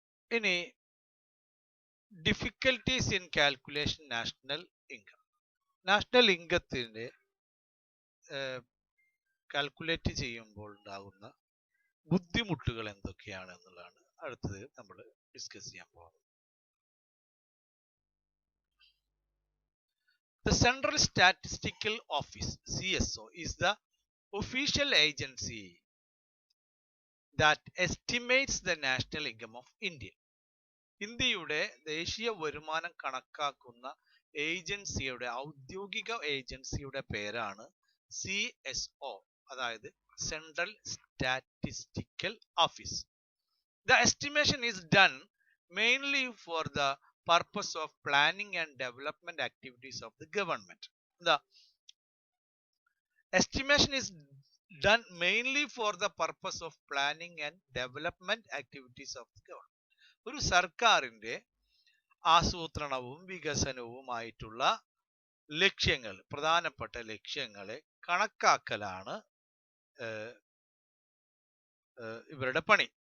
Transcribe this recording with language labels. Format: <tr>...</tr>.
<en>ഇനി difficulties in calculation national income.</en> <ml>National ഇൻകത്തിന്റെ calculate ചെയ്യുമ്പോൾ ഉണ്ടാകുന്ന ബുദ്ധിമുട്ടുകൾ എന്തൊക്കെയാണ് എന്നുള്ളതാണ് അടുത്തത് നമ്മൾ ഡിസ്കസ് ചെയ്യാൻ പോകുന്നത്.</ml> <en>The Central Statistical Office (CSO) is the official agency that estimates the national income of India.</en> <ml>ഇന്ത്യയുടെ ദേശീയ വരുമാനം കണക്കാക്കുന്ന ഏജൻസിയുടെ ഔദ്യോഗിക ഏജൻസിയുടെ പേരാണ് CSO, അതായത് central statistical office.</ml> <en>The estimation is done mainly for the purpose of planning and development activities of the government. The estimation is done mainly for the purpose of planning and development activities of the government.</en> <ml>ഒരു സർക്കാരിന്റെ ആസൂത്രണവും വികസനവുമായിട്ടുള്ള ലക്ഷ്യങ്ങൾ, പ്രധാനപ്പെട്ട ലക്ഷ്യങ്ങളെ കണക്കാക്കലാണ് ഇവരുടെ പണി.</ml>